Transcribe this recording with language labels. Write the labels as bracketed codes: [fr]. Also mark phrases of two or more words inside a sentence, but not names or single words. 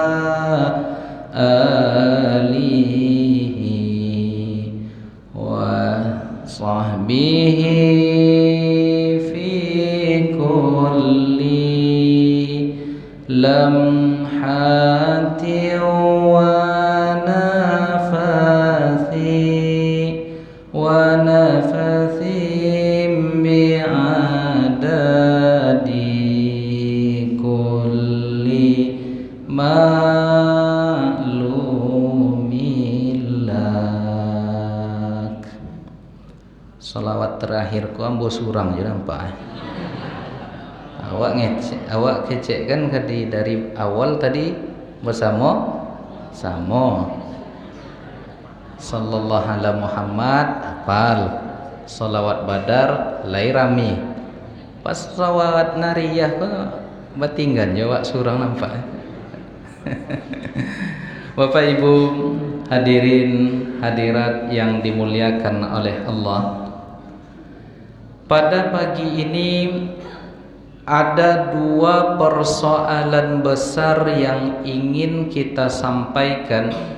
[ar] آله وصحبه في كل لمحة ونفس بعدد كل معلوم لك. [min] Salawat terakhir ku ambo surang je nampak. Awak kecek kan tadi dari awal tadi bersama sama. [ar] صلى الله على محمد [min] apal, salawat badar lai rami. Pas salawat nariyah kok batinggan jawab surang nampak. [id] Bapak Ibu hadirin hadirat yang dimuliakan oleh Allah, pada pagi ini ada dua persoalan besar yang ingin kita sampaikan.